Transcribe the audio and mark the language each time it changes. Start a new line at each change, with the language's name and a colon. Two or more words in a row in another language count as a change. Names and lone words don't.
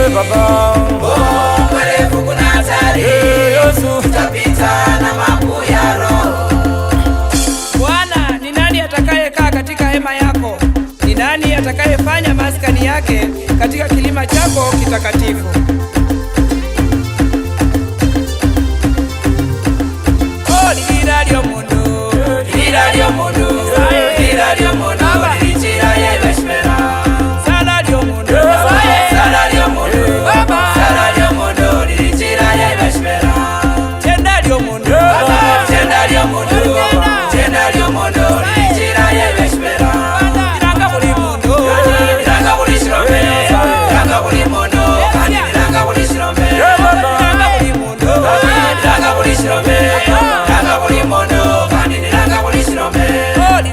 Swahili: Oh, mwerevu kuna hatari. Tutapita na mapu ya roho. Bwana, ni nani atakayekaa katika hema yako? Ni nani atakayefanya maskani yake katika kilima chako kitakatifu?
Luyia: Oh, lilira lyo mundu, Lilira lyo mundu. Lilira lyo mundu. Lichira yebeshmera. sala lyo mundu, Sala lyo mundu. Sala lyo mundu. Lichira yebeshmera. tenda lyo mundu, Tenda lyo mundu. Tenda lyo mundu. Lichira yebeshmera. iranga buli mundu, Iranga buli shirombe. Iranga buli mundu. Kandi iranga buli shirombe. iranga buli mundu, Iranga buli shirombe. Iranga buli mundu. Kandi iranga buli shirombe.